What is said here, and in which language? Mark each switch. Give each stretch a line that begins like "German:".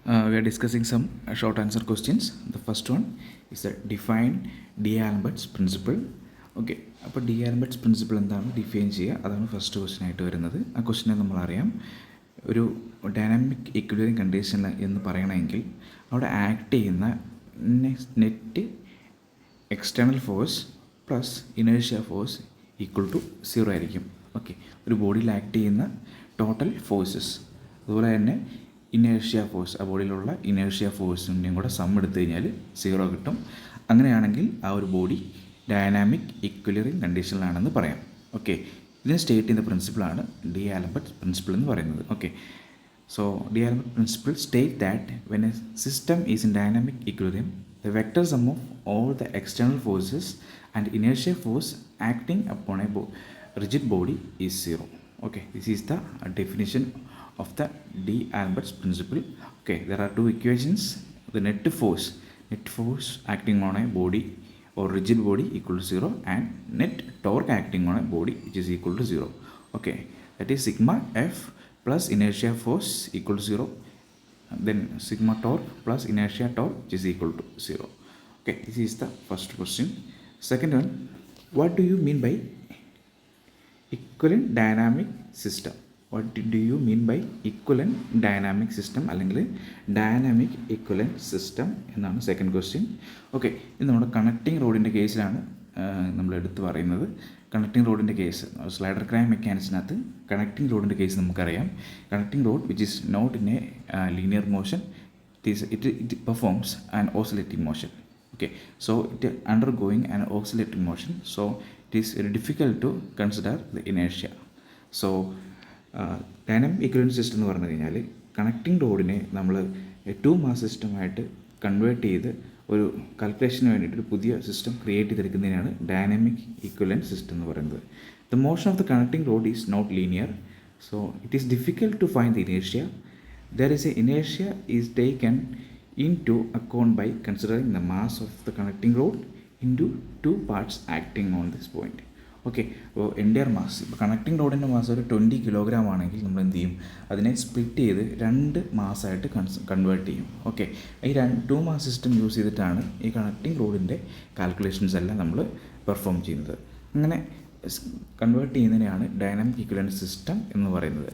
English: We are discussing some short answer questions. The first one is define D'Alembert principle.
Malayalam: Okay, അപ്പോൾ D'Alembert principle എന്താണ് define ചെയ്യുക, അതാണ് first question ആയിട്ട് വരുന്നത്. ആ ക്വസ്റ്റിനെ നമ്മളറിയാം, ഒരു ഡൈനാമിക് ഇക്വിലിബ്രിയം കണ്ടീഷൻ എന്ന് പറയണമെങ്കിൽ അവിടെ ആക്ട് ചെയ്യുന്ന net external force plus inertia force equal to 0 ആയിരിക്കും. ഓക്കെ, ഒരു ബോഡിയിൽ ആക്ട് ചെയ്യുന്ന ടോട്ടൽ ഫോഴ്സസ്, അതുപോലെ തന്നെ ഇനേർഷ്യ ഫോഴ്സ്, ആ ബോഡിയിലുള്ള ഇനേർഷ്യ ഫോഴ്സിൻ്റെയും കൂടെ സം എടുത്തു കഴിഞ്ഞാൽ 0 കിട്ടും. അങ്ങനെയാണെങ്കിൽ ആ ഒരു ബോഡി ഡൈനാമിക് ഇക്വിലിബ്രിയം കണ്ടീഷനിലാണെന്ന് പറയാം. ഓക്കെ, ഇതിന് സ്റ്റേറ്റ് ചെയ്യുന്ന പ്രിൻസിപ്പിളാണ് D'Alembert പ്രിൻസിപ്പിൾ എന്ന് പറയുന്നത്.
English: Okay, so D'Alembert principle state that when a system is in dynamic equilibrium the vector sum of all the external forces and inertia force acting upon a rigid body is 0. Okay, this is the definition of the D'Alembert principle. Okay, there are two equations. The net force acting on a body or rigid body equal to 0, and net torque acting on a body which is equal to 0. Okay, that is sigma F plus inertia force equal to 0, then sigma torque plus inertia torque which is equal to 0. Okay, this is the first question. Second one, what do you mean by equivalent dynamic system? What do you mean by equivalent dynamic system
Malayalam: അല്ലെങ്കിൽ dynamic equivalent system എന്നാണ് second question. Okay, ഇത് നമ്മുടെ connecting റോഡിൻ്റെ കേസിലാണ് നമ്മൾ എടുത്തു പറയുന്നത്. Connecting റോഡിൻ്റെ കേസ് സ്ലൈഡർ ക്രാങ്ക് മെക്കാനിക്സിനകത്ത് കണക്റ്റിംഗ് റോഡിൻ്റെ കേസ് നമുക്കറിയാം.
English: Connecting rod which is not in a linear motion, it performs an oscillating motion. Okay, so it undergoing an oscillating motion, so it is very difficult to consider the inertia.
Malayalam: So dynamic equilibrium system എന്ന് പറഞ്ഞു കഴിഞ്ഞാൽ connecting റോഡിനെ നമ്മൾ 2 mass സിസ്റ്റമായിട്ട് convert ചെയ്ത് ഒരു കാൽക്കുലേഷന് വേണ്ടിയിട്ട് ഒരു പുതിയ system create ചെയ്തെടുക്കുന്നതിനാണ് dynamic equilibrium system എന്ന് പറയുന്നത്.
English: The motion of the connecting rod is not linear, so it is difficult to find the inertia. There is a inertia is taken into account by considering the mass of the connecting rod into 2 parts acting on this point.
Malayalam: Okay, അപ്പോൾ entire mass, ഇപ്പോൾ connecting റോഡിൻ്റെ mass ഒരു 20 kilogram ആണെങ്കിൽ നമ്മൾ എന്ത് ചെയ്യും, അതിനെ split ചെയ്ത് 2 മാസമായിട്ട് കൺവേർട്ട് ചെയ്യും. ഓക്കെ, ഈ 2 മാസ് സിസ്റ്റം യൂസ് ചെയ്തിട്ടാണ് ഈ കണക്റ്റിംഗ് റോഡിൻ്റെ കാൽക്കുലേഷൻസ് എല്ലാം നമ്മൾ പെർഫോം ചെയ്യുന്നത്. അങ്ങനെ കൺവേർട്ട് ചെയ്യുന്നതിനെയാണ് ഡൈനാമിക് ഇക്വിലിബ്രിയം സിസ്റ്റം എന്ന് പറയുന്നത്.